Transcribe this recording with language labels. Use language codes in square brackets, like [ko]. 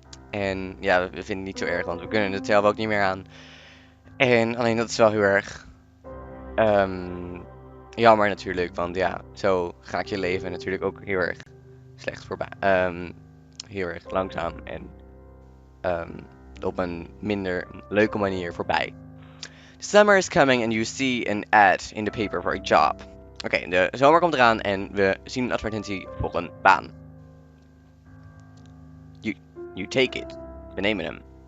[nl] En ja, we vinden het niet zo erg, want we kunnen het zelf ook niet meer aan. En alleen dat is wel heel erg jammer natuurlijk, want ja, zo gaat je leven natuurlijk ook heel erg slecht voorbij. Heel erg langzaam en op een minder leuke manier voorbij. [en] Summer is coming and you see an ad in the paper for a job. [nl] Oké, de zomer komt eraan en we zien een advertentie voor een baan. [en] You take it. [nl] We nemen hem.